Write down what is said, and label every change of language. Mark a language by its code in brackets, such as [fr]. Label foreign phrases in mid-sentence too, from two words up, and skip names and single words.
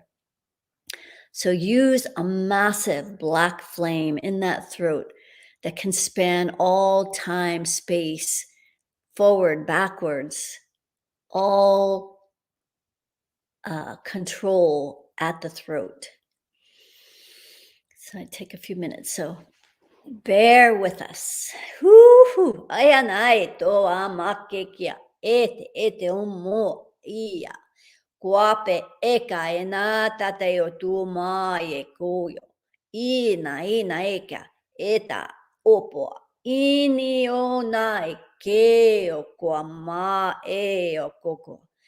[en] So use a massive black flame in that throat that can span all time, space, forward, backwards, all control at the throat. So I take a few minutes. So bear with us. Ayanai to amakekia ete umo ia. Guape eka ena tate o tu ma e koyo. Ina eka eta opo. Ini o nai ke o kwa ma e o koko.